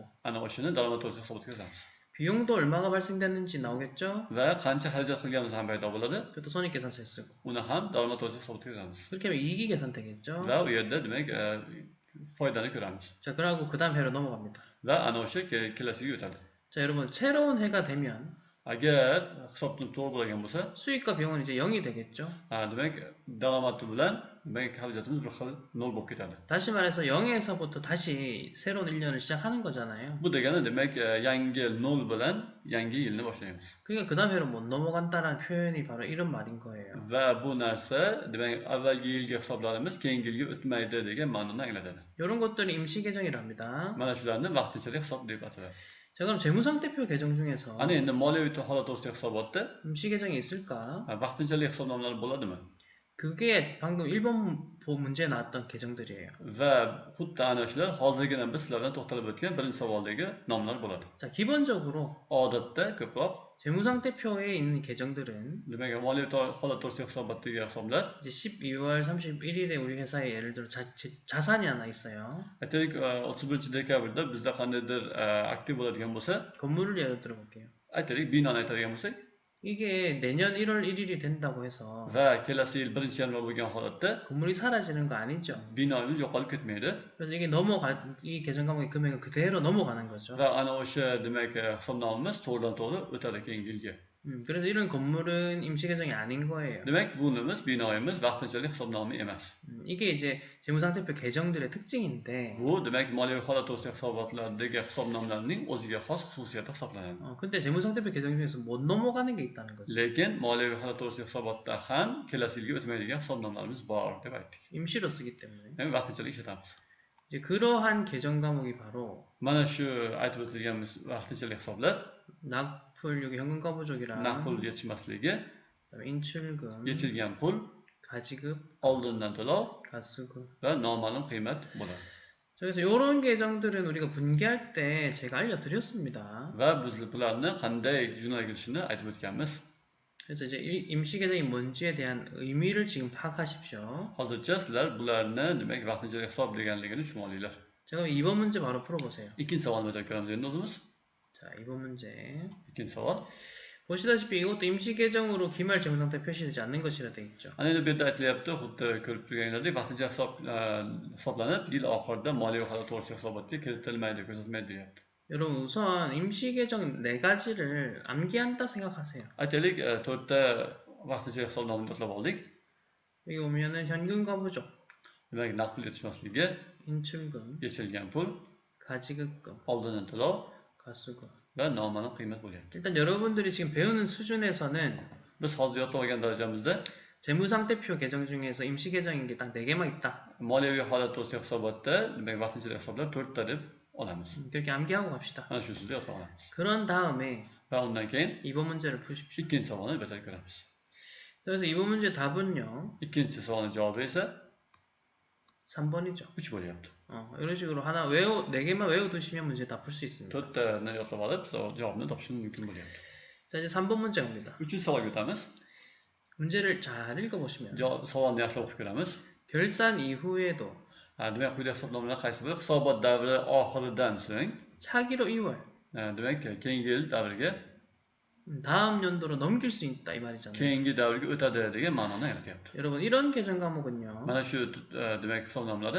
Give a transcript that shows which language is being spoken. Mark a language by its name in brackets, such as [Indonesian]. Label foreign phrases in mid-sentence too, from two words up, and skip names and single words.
[Uzbek] Ana o'shani daromad to'g'risida hisobotga yozamiz. [Korean] 비용도 얼마가 발생됐는지 나오겠죠. [Uzbek] Va qancha xarajat qilganimiz ham paydo bo'ladi. [Korean] 그것도 손익계산서에 쓰고 [Uzbek] Uni ham daromad to'g'risida hisobotga yozamiz. [Korean] 그렇게 하면 이익이 계산되겠죠. [Uzbek] Va u yerda demak foydani ko'ramiz. [Korean] 자, 그러고 그 다음 해로 넘어갑니다. [Uzbek] Va ana o'sha kelasiga o'tadi. [Korean] 자, 여러분 새로운 해가 되면 [Uzbek] Agar hisobni to'g'ri bo'lgan bo'lsa, [Korean] 수익과 비용은 이제 0이 되겠죠. [Uzbek] demak daromadi bilan demak xarajatimiz bir xil 0 bo'lib ketadi. [Korean] 다시 말해서 0에서부터 다시 새로운 1년을 시작하는 거잖아요. [Uzbek] Bu degani demak yangi yil 0 bilan yangi yilni boshlaymiz. [Korean] 그러니까 그 다음 해로 못 넘어간다는 표현이 바로 이런 말인 거예요. [Uzbek] Va bu narsa demak avvalgi yilgi hisoblarimiz keyingi yilga o'tmaydi degan ma'noni anglatadi. [Korean] 이런 것들이 임시 계정이라 합니다. [Uzbek] Mana shularni vaqtinchalik hisob deb ataladi. [Korean] 자, 그럼 재무상태표 계정 중에서 [Uzbek] Ana endi moliyaviy holat to'g'risidagi hisobotda [Korean] 임시 계정이 있을까? [Uzbek] vaqtinchalik hisobnomalar bo'ladimi? [Korean] 그게 방금 1번 문제에 나왔던 계정들이에요. [Uzbek] va xuddi ana shular hozirgina biz sizlardan to'xtalib o'tgan birinchi savoldagi nomlar bo'ladi. [Korean] 자, 기본적으로 [Uzbek] Odatda ko'proq [Korean] 재무상태표에 있는 계정들은 [Uzbek] demak moliyaviy holat to'g'risidagi hisobotdagi hisoblar [Korean] 이제 12월 31일에 우리 회사에 예를 들어 자산이 하나 있어요. [Uzbek] aytaylik 31 dekabrda bizda qandaydir aktiv bo'ladigan bo'lsa, [Korean] 건물을 예를 들어 볼게요. [Uzbek] aytaylik binoni aytadigan bo'lsak [Korean] 이게 내년 1월 1일이 된다고 해서 [Uzbek] va kelasi yil 1-yanvar bo'lgan holatda [Korean] 건물이 사라지는 거 아니죠. [Uzbek] binoimiz yo'qolib ketmaydi [Korean] 그래서 이게 이 계정 감옥의 금액은 그대로 넘어가는 거죠. [Uzbek] va ana o'sha demak hisobnomamiz to'g'ridan to'g'ri o'tadi keyingi yilga. [Korean] 그래서 이런 건물은 임시 계정이 아닌 거예요. [Uzbek] Demak, bunimiz binoimiz vaqtinchalik hisobnoma emas. [Korean] 이게 이제 재무상태표 계정들의 특징인데 [Uzbek] Bu demak moliyaviy holat to'g'risidagi hisobotlardagi hisobnomalarning o'ziga xos xususiyati hisoblanadi. [Korean] 근데 재무상태표 계정 중에서 못 넘어가는 게 있다는 거죠. [Uzbek] Lekin moliyaviy holat to'g'risidagi hisobotda ham kelasi yilga o'tmaydigan hisobnomalarimiz bor deb aytdik. [Korean] 임시로 쓰기 때문에. [Uzbek] Ya'ni vaqtinchalik ishlatamiz. [Korean] 이제 그러한 계정 과목이 바로 [Uzbek] Mana shu aytib o'tilgan vaqtinchalik hisoblar [Korean] 납풀 여기 현금 가부족이랑 [Uzbek] naqd yetishmasligi, [Korean] 그다음에 인출금, [Uzbek] yechilgan pul, [Korean] 가지급, [Uzbek] oldindan to'lov [Korean] 가수급. [Uzbek] va noma'lum qiymat bo'ladi. [Korean] 그래서 이런 계정들은 우리가 분기할 때 제가 알려드렸습니다. [Uzbek] Va biz bularni qanday yo'nalishini aytib o'tganmiz. [Korean] 그래서 이제 임시 계정이 뭔지에 대한 의미를 지금 파악하십시오. [Uzbek] Hozircha sizlar bularni demak vaqtinchalik hisob deganligini tushunib olinglar. [Korean] 제가 2번 문제 바로 풀어보세요. [Uzbek] Ikkinchi savolni bajarib ko'ramiz endi o'zimiz. [Korean] 자, 2번 문제. [Uzbek] Ikkinchi savol. [Korean] 보시다시피 이것도 임시 계정으로 기말 재무상태 표시되지 않는 것이라 되어 있죠. [Uzbek] Ana endi bu yerda aytilyapti, xuddi ko'rib turganlaridek vaqtincha hisoblanib, yil oxirida moliyaviy holat to'g'risida hisobotga kiritilmaydi, ko'rsatilmaydi deyapti. [Korean] 여러분 우선 임시 계정 4가지를 암기한다 생각하세요. [Uzbek] Aytaylik, 4ta vaqtincha hisobnomani yodlab oldik. [Korean] 여기 보면은 현금 가부족, [Uzbek] Demak, naqd pul yetishmasligi, [Korean] 인출금, [Uzbek] yechilgan pul, [Korean] 가지급금, [Uzbek] oldindan to'lov [Korean] 가수급. [Uzbek] va noma'lum qiymat bo'lyapti. [Korean] 일단 여러분들이 지금 배우는 수준에서는 [Uzbek] Biz hozir yodlab olgan darajamizda [Korean] 재무상태표 계정 중에서 임시 계정인 게 딱 4개만 있다. [Uzbek] moliyaviy holat to'g'risida hisobotda demak vaqtinchalik hisoblar 4ta deb olamiz. [Korean] 그렇게 암기하고 갑시다. [Uzbek] Ana shu usulda yodlab olamiz. [Korean] 그런 다음에 [Uzbek] Va undan keyin [Korean] 2번 문제를 푸십시오. [Uzbek] ikkinchi savolni bajarib ko'ramiz. [Korean] 그래서 2번 문제 답은요. [Uzbek] Ikkinchi savolning javobi esa [Korean] 3번이죠. [Uzbek] 3 bo'lyapti. [Korean] 이런 식으로 4개만 외워두시면 문제 다 풀 수 있습니다. [Uzbek] 4tani yodlab olib, javobni topishimiz mumkin bo'lyapti. [Korean] 자, 이제 3번 문제 갑니다. [Uzbek] 3-chi savolga o'tamiz. [Korean] 문제를 잘 읽어보시면 [Uzbek] Savolni yaxshilab o'qib ko'ramiz. [Korean] 결산 이후에도 [Uzbek] Demak, quyida hisobnomalar qaysi biri hisobot davri oxiridan so'ng, [Korean] 차기로 2월 [Uzbek] demak, keyingi yil davriga, [Korean] 다음 연도로 넘길 수 있다 이 말이잖아요. [Uzbek] keyingi davrga o'tadi degan ma'noni anglatyapti. [Korean] 여러분 이런 계정 과목은요. [Uzbek] Mana shu demak hisobnomalari